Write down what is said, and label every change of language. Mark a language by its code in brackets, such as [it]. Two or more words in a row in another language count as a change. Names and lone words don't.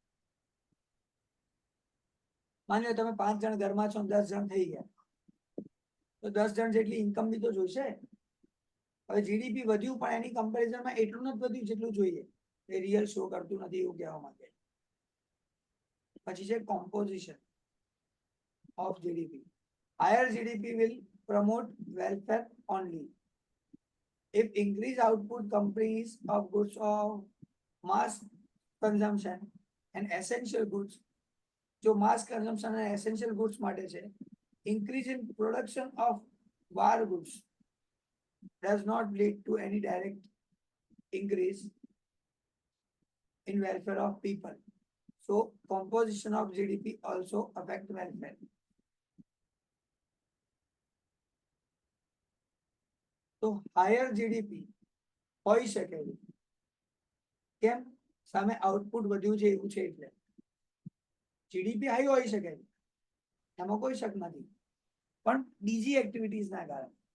[gu] માની લો તમે 5 જણ ઘરમાં છો, 10 જણ થઈ ગયા, તો 10 જણ જેટલી ઇન્કમ બી તો જોઈશે. હવે જીડીપી વધ્યું પણ એની કમ્પેરિઝનમાં એટલું નથી વધ્યું જેટલું જોઈએ, એ રિયલ શો કરતું નથી એવું કહેવા માંગે. પછી છે કોમ્પોઝિશન [en] of GDP. Higher GDP will promote welfare only. If increased output companies of goods of mass consumption and essential goods, जो mass consumption and essential goods [gu] માટે છે, [en] increase in production of war goods does not lead to any direct increase in welfare of people. So composition of GDP also affect welfare. [gu] તો હાયર જીડીપી હોઈ શકે છે. કેમ? સામે આઉટપુટ વધ્યું છે એવું છે એટલે. જીડીપી હાઈ હોઈ શકે છે, એમાં કોઈ શક નથી, પણ બીજી એક્ટિવિટીઝના કારણે.